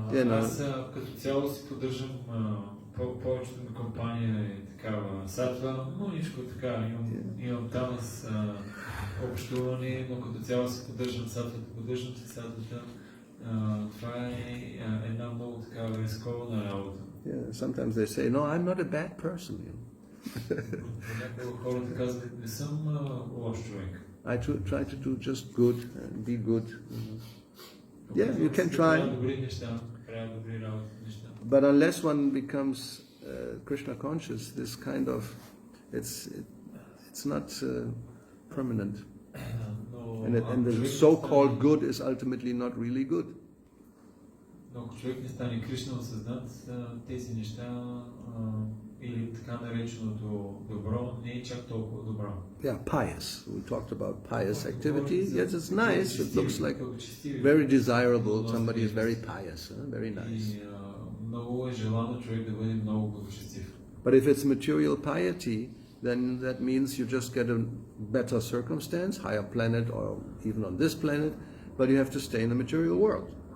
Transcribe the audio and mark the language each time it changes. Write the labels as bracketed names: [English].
[Bulgarian] Аз като цяло си поддържам повечето ми компания е такава сатва, но нищо така, имам там с общуване, но като цяло си поддържам сатвата, поддържам си сатвата Това е една много такава рискована работа. [English] Yeah, sometimes they say, no, I'm not a bad person. [Bulgarian] Понякога хората казват, не съм лош човек. [English] I try to do just good and be good. Yeah, you can try. [Bulgarian] Добри неща, правя добри работи неща. [English] But unless one becomes Krishna conscious, this kind of it's not permanent, and the so-called good is ultimately not really good. [Bulgarian] Но ако човек не стане Кришна осъзнат, тези неща или така нареченото добро не е чак толкова добро. [English] Yeah, pious. We talked about pious activity. Yes, it's nice. It looks like very desirable. Somebody is very pious, very nice. [Bulgarian] Много е желано човек да бъде много благочестив. [English] But if it's material piety, then that means you just get a better circumstance, higher planet, or even on this planet, but you have to stay in the material world.